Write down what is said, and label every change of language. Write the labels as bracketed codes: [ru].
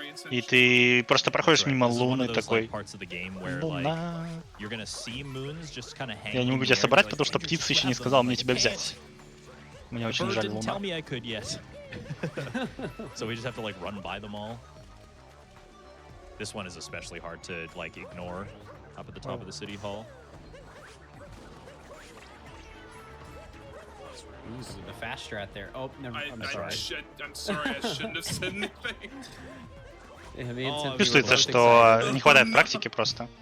[ru] И ты просто проходишь мимо луны такой. Луна. Я не могу тебя собрать, потому что птица еще не сказала мне тебя взять. Мне очень жаль, Луна. [en] So we just have to like run by them all. This one is especially hard to like ignore up at the top of the city hall. Ooh, the fast strat there. Oh, never mind. I'm sorry. I'm sorry, I shouldn't have said anything. [ru] Чувствуется, что не хватает практики просто.